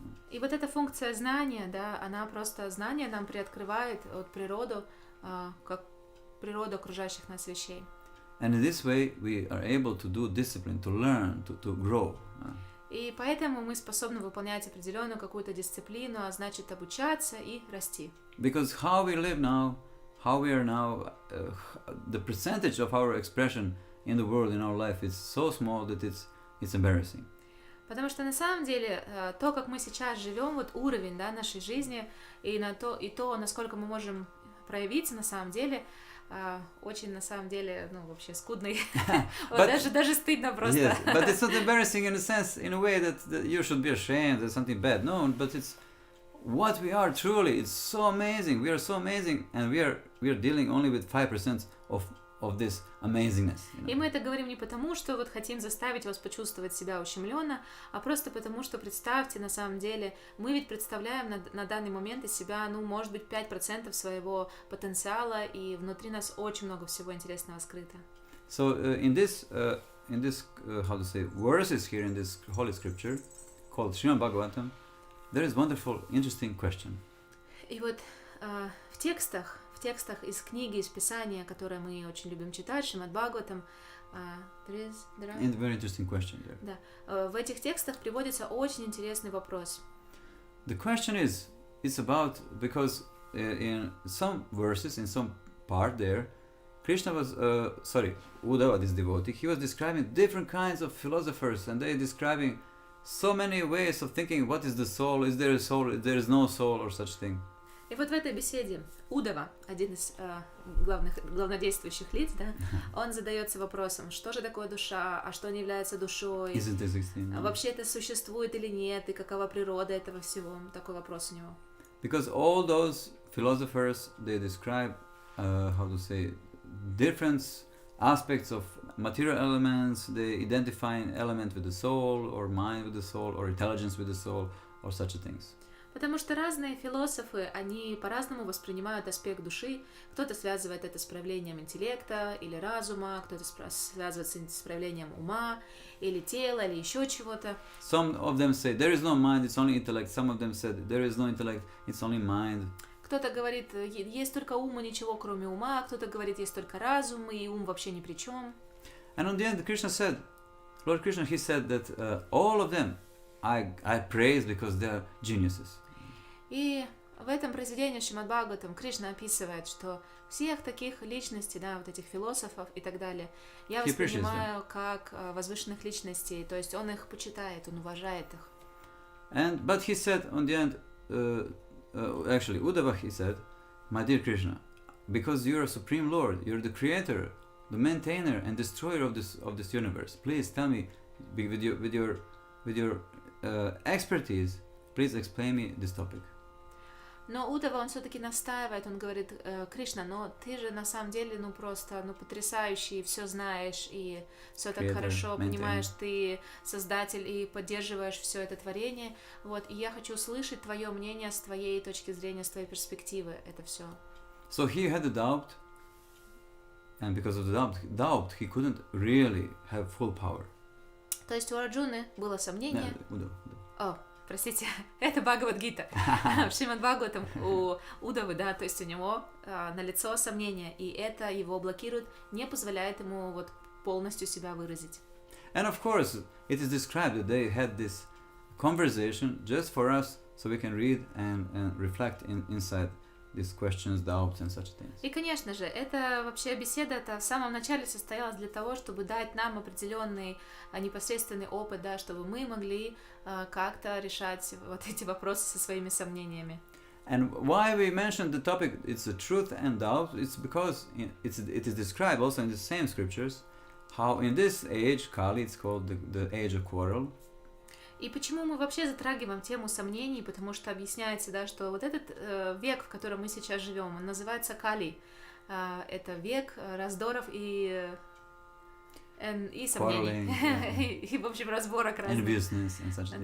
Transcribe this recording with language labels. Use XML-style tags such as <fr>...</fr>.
<ru>И вот эта функция знания, да, она просто, знание нам приоткрывает от природу, как природу окружающих нас вещей.</ru> <en>And in this way we are able to do discipline, to learn, to grow.</en> <ru>И поэтому мы способны выполнять определенную какую-то дисциплину, а значит обучаться и расти.</ru> <en>Because how we live now, how we are now, the percentage of our expression in the world, in our life, is so small that it's embarrassing.</en> <ru>Потому что на самом деле то, как мы сейчас живем, вот уровень, да, нашей жизни и то, насколько мы можем проявиться на самом деле, очень на самом деле, ну, вообще скудный. Даже стыдно просто.</ru> <en>Yes, but it's not embarrassing in a sense, in a way that you should be ashamed that something bad. No, but it's what we are truly. It's so amazing. We are so amazing, and we are dealing only with 5% of this amazingness. You know?</en> <ru>И мы это говорим не потому, что вот хотим заставить вас почувствовать себя ущемленно, а просто потому, что представьте, на самом деле, мы ведь представляем на данный момент из себя, ну, может быть, 5% своего потенциала, и внутри нас очень много всего интересного скрыто.</ru> <en>So in this how to say verses here in this holy scripture called Srimad Bhagavatam, there is wonderful, interesting question.</en> <ru>И вот в текстах из книги, из Писания, которые мы очень любим читать, Шримад Бхагаватам,</ru> <en>And very interesting question there.</en> <ru>Да, в этих текстах приводится очень интересный вопрос.</ru> <en>The question is, it's about, because in some verses, in some part there, Krishna was, Uddhava, this devotee, he was describing different kinds of philosophers, and they describing so many ways of thinking, what is the soul, is there a soul, if there is no soul, or such thing.</en> <ru>И вот в этой беседе Удава, один из главнодействующих лиц, да, он задается вопросом, что же такое душа, а что не является душой, вообще это существует или нет, и какова природа этого всего, такой вопрос у него.</ru> <en>Because all those philosophers, they describe, how to say, different aspects of material elements, they identify an element with the soul, or mind with the soul, or intelligence with the soul, or such things.</en> <ru>Потому что разные философы, они по-разному воспринимают аспект души. Кто-то связывает это с проявлением интеллекта или разума, кто-то связывает с проявлением ума, или тела, или еще чего-то.</ru> <en>Some of them say there is no mind, it's only intellect. Some of them said there is no intellect, it's only mind.</en> <ru>Кто-то говорит, есть только ум и ничего кроме ума, кто-то говорит, есть только разум, и ум вообще ни при чем.</ru> <en>And on the end, Krishna said, Lord Krishna, he said that all of them I praise because they are geniuses.</en> <ru>И в этом произведении Шримад Бхагаватам Кришна описывает, что всех таких личностей, да, вот этих философов и так далее, я воспринимаю как возвышенных личностей, то есть он их почитает, он уважает их.</ru> <en>But he said on the end, actually, Uddhava, he said, my dear Krishna, because you are Supreme Lord, you're the creator, the maintainer and destroyer of this universe. Please tell me, with your expertise, please explain me this topic.</en> <ru>Но Удава, он все-таки настаивает, он говорит, Кришна, но ты же на самом деле, ну просто, ну потрясающий, все знаешь, и все так хорошо понимаешь, ты создатель и поддерживаешь все это творение, вот, и я хочу услышать твое мнение с твоей точки зрения, с твоей перспективы, это все.</ru> <en>So he had a doubt, and because of the doubt, he couldn't really have full power.</en> <ru>То есть у Арджуны было сомнение. простите, это Бхагавад-гита. В Шримад Бхагаватам у Удавы, да, то есть у него налицо сомнение, и это его блокирует, не позволяет ему вот полностью себя выразить.</ru> <en>And of course, it is described that they had this conversation just for us, so we can read and reflect inside these questions, doubts and such things.</en> <ru>И, конечно же, это вообще беседа-то в самом начале состоялась для того, чтобы дать нам определенный непосредственный опыт, да, чтобы мы могли как-то решать вот эти вопросы со своими сомнениями.</ru> <en>And why we mentioned the topic, it's the truth and doubt, it's because it is described also in the same scriptures, how in this age, Kali, it's called the age of quarrel.</en> <ru>И почему мы вообще затрагиваем тему сомнений? Потому что объясняется, да, что вот этот век, в котором мы сейчас живем, он называется Кали. Это век раздоров и сомнений. И, в общем, разборок разных.</ru>